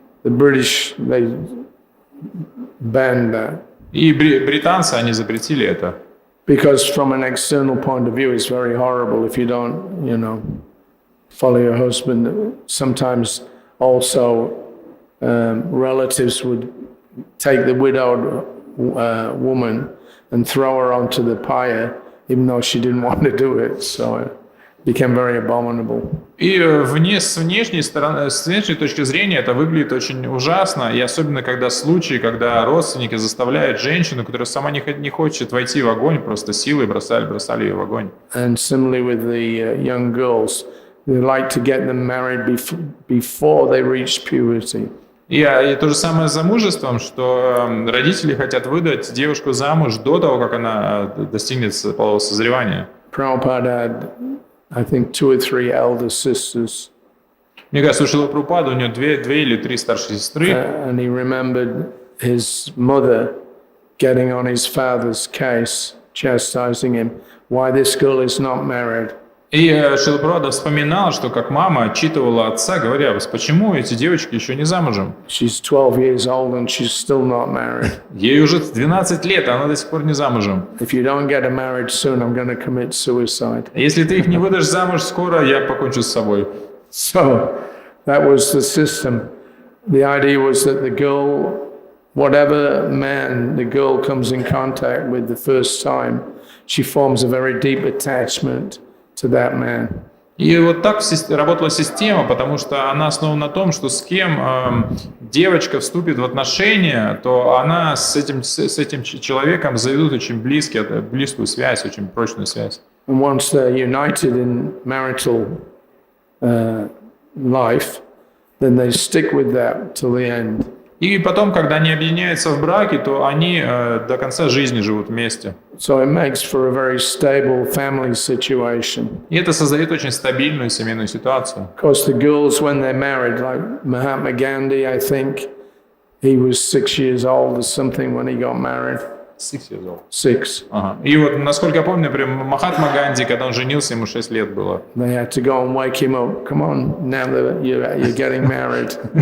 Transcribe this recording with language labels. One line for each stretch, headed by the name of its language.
English: The British, they banned that.
Russian: И британцы, они запретили это.
English: Because from an external point of view, it's very horrible if you don't, follow your husband. Sometimes also relatives would take the widowed woman and throw her onto the pyre, even though she didn't want to do it. So it became very abominable.
Russian: И с внешней точки зрения это выглядит очень ужасно, и особенно когда случаи, когда родственники заставляют женщину, которая сама не хочет войти в огонь, просто силой бросали ее в огонь.
English: And similarly with the young girls, they like to get them married before they reach puberty.
Russian: И то же самое с замужеством, что родители хотят выдать девушку замуж до того, как она достигнет полового созревания.
English: Prabhupada had, I think, 2 or 3 elder sisters.
Russian: Мне кажется, у Шрилы Прабхупады у него 2 или 3 старшие сестры.
English: And he remembered his mother getting on his father's case, chastising him, why this girl is not married.
Russian: И Шрила Прабхупада вспоминал, что как мама отчитывала отца, говоря, почему эти девочки еще не замужем?
English: She's 12 years old and she's still not married.
Russian: Ей уже 12 лет, а она до сих пор не замужем.
English: If you don't get her married soon, I'm going to commit suicide.
Russian: Если ты их не выдашь замуж скоро, я покончу с собой.
English: So that was the system. The idea was that the girl, whatever man the girl comes in contact with the first time, she forms a very deep attachment to that man.
Russian: И вот так работала система, потому что она основана на том, что с кем девочка вступит в отношения, то она с этим человеком заведут очень близкую связь, очень прочную связь.
English: And once they're united in marital life, then they stick with that till the end.
Russian: И потом, когда они объединяются в браке, то они до конца жизни живут вместе.
English: So it makes for a very stable family situation.
Russian: И это создает очень стабильную семейную ситуацию.
English: Of course, the girls, when they're married, like Mahatma Gandhi, I think he was 6 years old or something when he got married. 6 years old. 6. Ага.
Russian: И вот, насколько я помню, например, Махатма Ганди, когда он женился, ему 6 лет было.
English: They had to go and wake him up. Come on, now that you're getting married.